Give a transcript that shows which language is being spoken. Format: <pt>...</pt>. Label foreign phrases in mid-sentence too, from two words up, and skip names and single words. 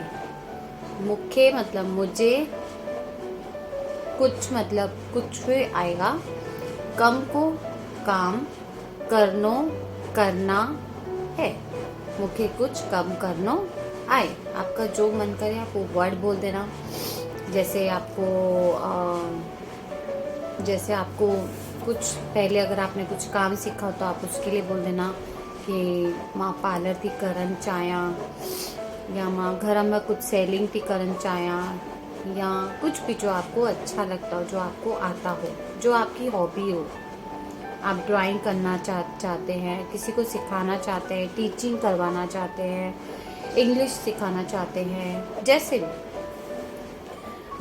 <hi>मुझे मतलब मुझे, कुछ मतलब कुछ आएगा, कम को काम, करनो करना है। मुझे कुछ कम करनो आए। आपका जो मन करे आप वो वर्ड बोल देना। जैसे आपको कुछ पहले अगर आपने कुछ काम सीखा हो तो आप उसके लिए बोल देना कि</hi> <sd>मां पार्लर थी करण चाहियां,</sd> <hi>या</hi> <sd>मां घर में कुछ सेलिंग थी करण चाहियां,</sd> <hi>या कुछ भी जो आपको अच्छा लगता हो, जो आपको आता हो, जो आपकी हॉबी हो। आप ड्राइंग करना चाहते हैं, किसी को सिखाना चाहते हैं, टीचिंग करवाना चाहते हैं, इंग्लिश सिखाना चाहते हैं, जैसे भी।</hi>